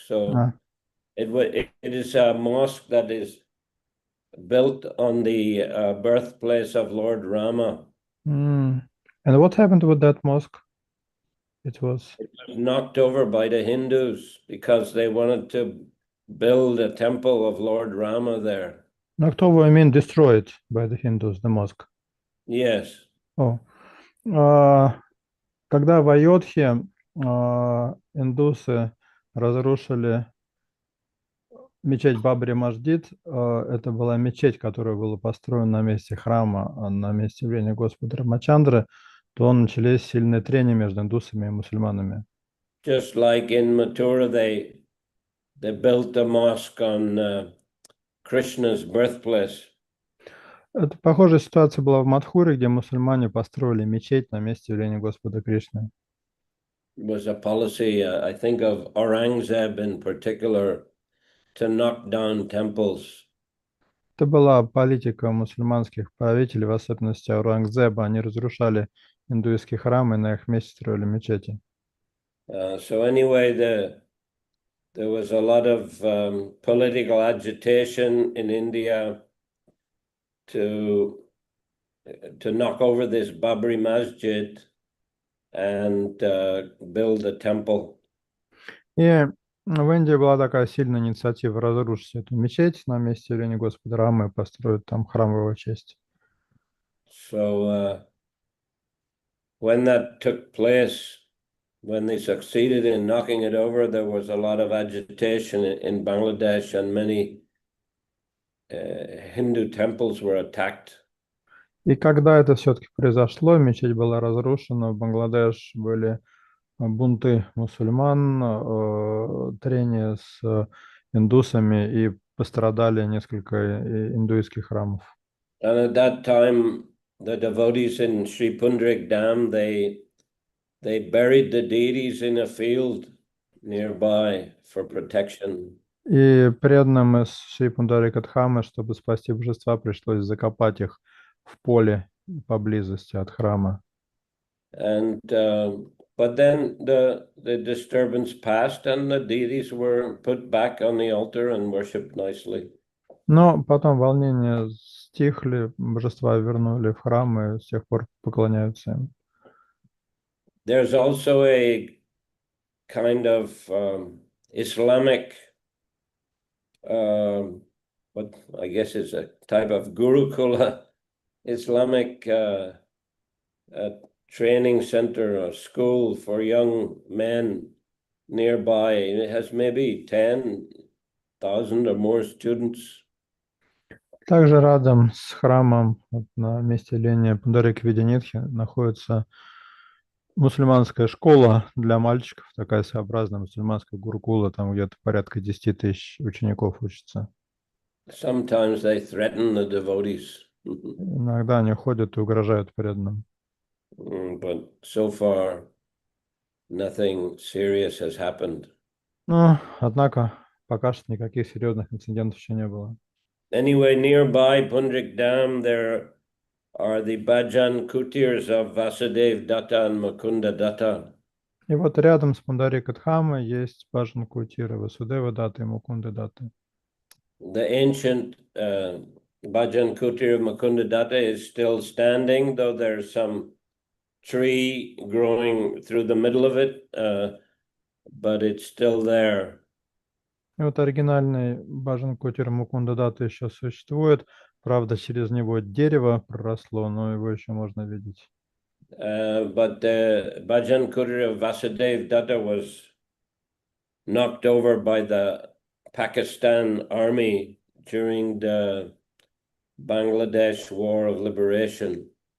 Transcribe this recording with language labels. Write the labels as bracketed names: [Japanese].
[English] So it is a mosque that is built on the birthplace of Lord Rama. And what happened with that mosque? It was knocked over by the Hindus because they wanted to build a temple of Lord Rama there. Knocked over, I mean destroyed by the Hindus, the mosque. Yes. [Russian] Когда в Айодхе индусы разрушили мечеть Бабри Масджид, это была мечеть, которая была построена на месте храма, на месте явления Господа Рамачандры, то начались сильные трения между индусами и мусульманами. [English] Just like in Mathura, they built a mosque on Krishna's birthplace. [Russian] Это похожая ситуация была в Мадхуре, где мусульмане построили мечеть на месте явления Господа Кришны. [English] It was a policy, I think, of Aurangzeb in particular, to knock down temples. [Russian] Это была политика мусульманских правителей, в особенности Аурангзеба. Они разрушали индуистские храмы и на их месте строили мечети. [English] So anyway, there was a lot of political agitation in India to knock over this Babri Masjid and build a temple. [Russian] И в Индии была такая сильная инициатива разрушить эту мечеть на месте явления Господа Рамы и построить там храм в его честь. [English] So when that took place, when they succeeded in knocking it over, there was a lot of agitation in Bangladesh, and many Hindu temples were attacked. [Russian] И когда это все-таки произошло, мечеть была разрушена, в Бангладеш были бунты мусульман, трения с индусами, и пострадали несколько индуистских храмов. [English] And at that time, the devotees in Sri Pundrik Dam, they buried the deities in a field nearby for protection. [Russian] И преданным из Шри Пундарика Дхамы, чтобы спасти божества, пришлось закопать их в поле поблизости от храма. [English] And but then the disturbance passed and the deities were put back on the altar and worshipped nicely. [Russian] Но потом волнения стихли, божества вернули в храм и с тех пор поклоняются им. [English] There's also a kind of Islamic, what I guess is a type of Gurukula, Islamic training center or school for young men nearby. It has maybe 10,000 or more students. [Russian] Также рядом с храмом, вот на месте ления Пундарики Видянитхи, находится мусульманская школа для мальчиков, такая своеобразная мусульманская гурукула, там где-то порядка 10 тысяч учеников учатся. [English] Sometimes they threaten the devotees. [Russian] Иногда они ходят и угрожают преданным. [English] But so far, nothing serious has happened. [Russian] Но, однако, пока что никаких серьезных инцидентов еще не было. [English] Anyway, nearby Pundrik Dam, there are the Bhajan Kutirs of Vasudev Datta and Mukunda Datta. [Russian] И вот рядом с Пундарика Дхамой есть Баджан Кутира, Васудева Датта и Мукунда Датта. [English] The ancient Bhajan Kutir of Mukunda Datta is still standing, though there's some tree growing through the middle of it, but it's still there. [Russian] И вот оригинальный Баджан Кутир Мукунда Датта еще существует. Правда, через него дерево проросло, но его еще можно видеть. [English] But the Bhajan Kutir of Vasudev Datta was knocked over by the Pakistan army during the Bangladesh War of Liberation.